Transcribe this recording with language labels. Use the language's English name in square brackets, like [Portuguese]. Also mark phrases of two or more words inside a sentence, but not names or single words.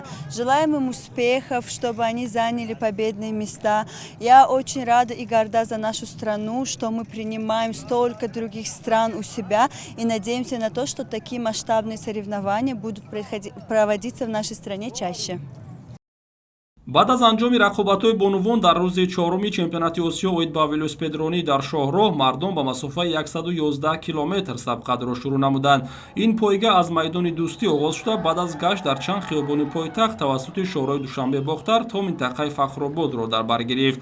[Russian] Желаем им успехов, чтобы они заняли победные места. Я очень рада и горда за нашу страну, что мы принимаем столько других стран у себя и надеемся на то, что такие масштабные соревнования будут проводиться в нашей стране чаще. [Tajik] баъд аз анҷоми рақобатҳои бонувон дар рӯзи чоруми чемпионати осиё оид ба велосипедронӣ дар шоҳроҳ мардум ба масофаи 111 километр сабқатро шурӯъ намуданд. ин пойга аз майдони дӯстӣ оғоз шуда баъд аз гашт дар чанд хиёбони пойтахт тавассути шоҳроҳи душанбе бохтар то минтақаи фахрободро дар бар гирифт.